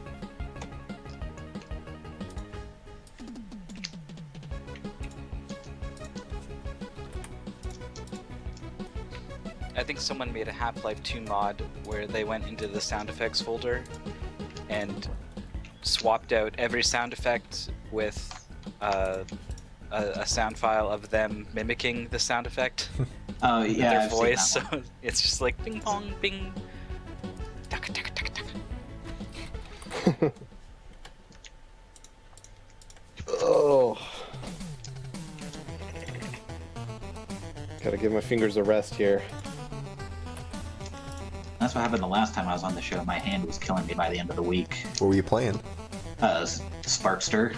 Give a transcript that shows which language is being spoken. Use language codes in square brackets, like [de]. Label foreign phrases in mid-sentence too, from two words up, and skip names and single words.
[en] I think someone made a Half-Life 2 mod where they went into the sound effects folder and swapped out every sound effect with a sound file of them mimicking the sound effect Oh with yeah, their I've seen voice. that one. So it's just like ping pong, bing. Taka, taka, taka, taka. Oh. Gotta give my fingers a rest here. That's what happened the last time I was on the show. My hand was killing me by the end of the week. What were you playing? Sparkster.